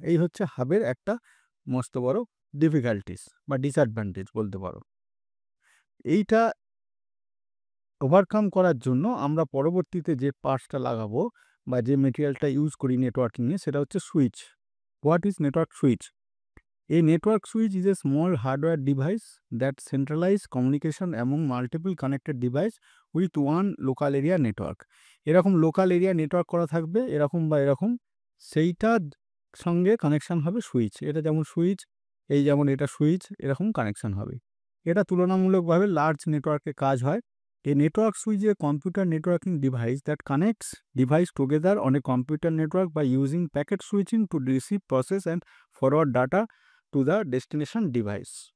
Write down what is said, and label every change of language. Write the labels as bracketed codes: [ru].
[bn] এই হচ্ছে হাবের একটা মস্ত বড় ডিফিকাল্টিস বা ডিসঅ্যাডভান্টেজ বলতে পারো। এইটা ওভারকাম করার জন্য আমরা পরবর্তীতে যে পার্টসটা লাগাবো বা যে মেটেরিয়ালটা ইউজ করি নেটওয়ার্কিংয়ে সেটা হচ্ছে switch. [en] What is network switch? A network switch is a small hardware device that centralizes communication among multiple connected device with one local area network. [bn] এরকম লোকাল এরিয়া নেটওয়ার্ক করা থাকবে, এরকম বা এরকম, সেইটার সঙ্গে কানেকশন হবে সুইচ। এটা যেমন সুইচ, এই যেমন এটা সুইচ, এরকম কানেকশন হবে। এটা তুলনামূলকভাবে লার্জ নেটওয়ার্কে কাজ হয়। [en] A network switch is a computer networking device that connects device together on a computer network by using packet switching to receive, process and forward data to the destination device.